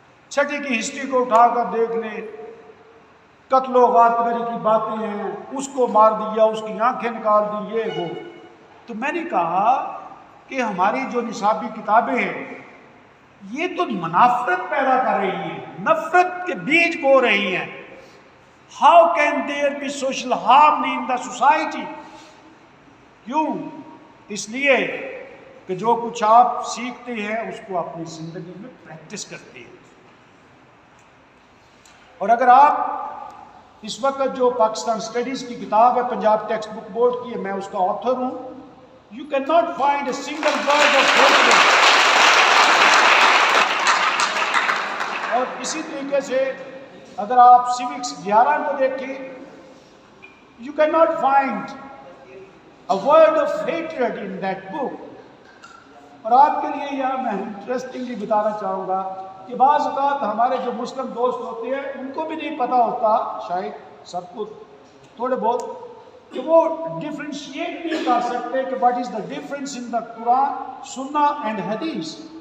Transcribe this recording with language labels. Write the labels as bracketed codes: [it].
[ur] چھٹی کی ہسٹری کو اٹھا کر دیکھ لیں, قتل و غارت کی باتیں ہیں, اس کو مار دیا, اس کی آنکھیں نکال دی, یہ وہ. تو میں نے کہا کہ ہماری جو نصابی کتابیں ہیں یہ تو منافرت پیدا کر رہی ہیں, نفرت کے بیج بو رہی ہیں. [en] How can there be social harmony in the society? [ur] کیوں؟ اس لیے کہ جو کچھ آپ سیکھتے ہیں اس کو اپنی زندگی میں پریکٹس کرتے ہیں. اور اگر آپ اس وقت جو پاکستان اسٹڈیز کی کتاب ہے پنجاب ٹیکسٹ بک بورڈ کی ہے, میں اس کا آتھر ہوں, [en] you cannot find a single word of hatred. [ur] اور اسی طریقے سے اگر آپ سیوکس 11 کو دیکھیں, [en] you cannot find a word of hatred in that book. [ur] اور آپ کے لیے یہاں میں انٹرسٹنگلی بتانا چاہوں گا کہ بعض اوقات ہمارے جو مسلم دوست ہوتے ہیں ان کو بھی نہیں پتہ ہوتا, شاید سب کو تھوڑے بہت, کہ وہ ڈفرینشیٹ نہیں کر سکتے کہ [en] what is the difference in the قرآن, [ur] سنہ اینڈ حدیث.